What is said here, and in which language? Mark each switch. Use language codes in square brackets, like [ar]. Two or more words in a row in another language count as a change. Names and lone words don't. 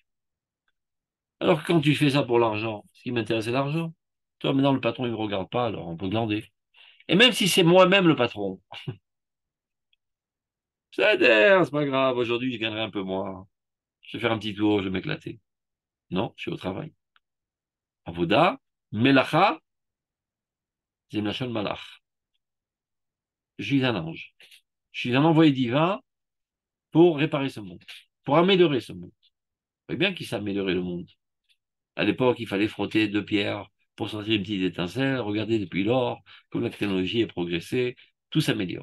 [fr] Alors que quand tu fais ça pour l'argent, ce qui m'intéresse c'est l'argent. Toi, maintenant, le patron, il ne me regarde pas, alors on peut glander. Et même si c'est moi-même le patron, ça adhère, c'est pas grave, aujourd'hui, je gagnerai un peu moins. Je vais faire un petit tour, je vais m'éclater. Non, je suis au travail. [he] עבודה, מלאכה, זה מלשון מלאך. [fr] Je suis un ange. Je suis un envoyé divin pour réparer ce monde, pour améliorer ce monde. Vous voyez bien qu'il s'améliorait le monde. À l'époque, il fallait frotter deux pierres pour sortir une petite étincelle. Regardez depuis lors, comme la technologie a progressé, tout s'améliore.